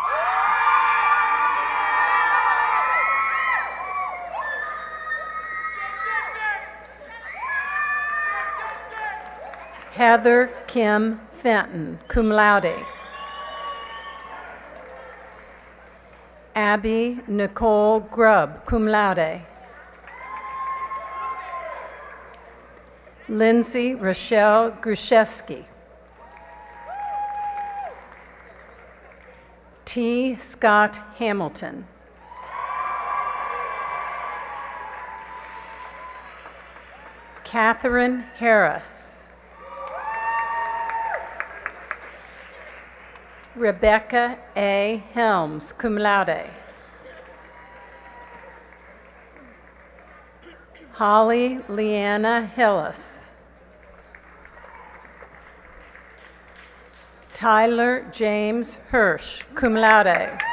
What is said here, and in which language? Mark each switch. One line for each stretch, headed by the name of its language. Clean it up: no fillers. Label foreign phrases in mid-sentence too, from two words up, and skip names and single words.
English: Heather Kim Fenton,
Latin: cum laude.
English: Abby Nicole Grubb,
Latin: cum laude.
English: Lindsay Rochelle Gruszewski. T. Scott Hamilton. Catherine Harris. Rebecca A. Helms,
Latin: cum laude.
English: Holly Leanna Hillis. Tyler James Hirsch,
Latin: cum laude.